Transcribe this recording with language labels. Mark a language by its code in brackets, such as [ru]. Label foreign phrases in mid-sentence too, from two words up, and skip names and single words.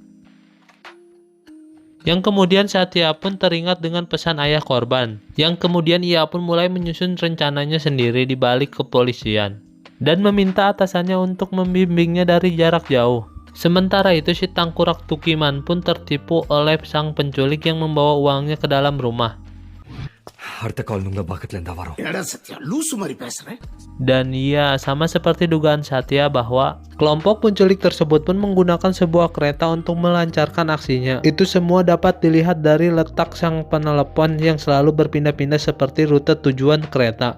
[id] Yang kemudian Satya pun teringat dengan pesan ayah korban, yang kemudian ia pun mulai menyusun rencananya sendiri di balik kepolisian dan meminta atasannya untuk membimbingnya dari jarak jauh. Sementara itu si tangkurak Tukiman pun tertipu oleh sang penculik yang membawa uangnya ke dalam rumah. [ta] அடுத்த கால் உங்க பக்கத்துல இருந்தா வரும். [id] Dan iya, sama seperti dugaan Satya bahwa kelompok penculik tersebut pun menggunakan sebuah kereta untuk melancarkan aksinya. Itu semua dapat dilihat dari letak sang penelepon yang selalu berpindah-pindah seperti rute tujuan kereta.